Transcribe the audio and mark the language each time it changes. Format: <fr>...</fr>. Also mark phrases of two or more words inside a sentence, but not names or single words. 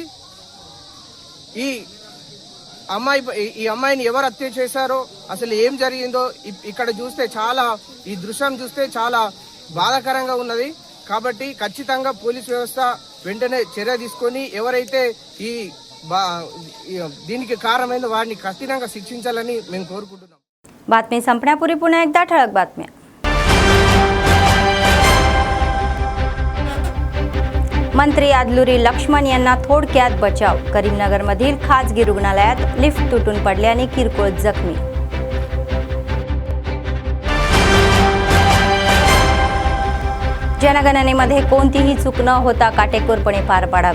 <te>ఈ అమ్మాయిని ఎవరు హత్య చేశారో అసలు ఏం జరిగిందో ఇక్కడ చూస్తే ఈ దృశ్యం చూస్తే చాలా బాధాకరంగా ఉన్నది. కాబట్టి ఖచ్చితంగా పోలీస్ వ్యవస్థ వెంటనే చర్య తీసుకొని ఎవరైతే దీనికి కారణమైన వారిని కఠినంగా శిక్షించాలని మేము కోరుకుంటున్నాం.</te> <mr>बातमी संपण्यापूर्वी पुन्हा एकदा ठळक बातम्या. मंत्री अदलुरी लक्ष्मण यांना थोडक्यात बचाव. करीमनगरमधील खाजगी रुग्णालयात लिफ्ट तुटून पडल्याने किरकोळ जखमी. जनगणनेमध्ये कोणतीही चूक न होता काटेकोरपणे पार पाडावी.</mr>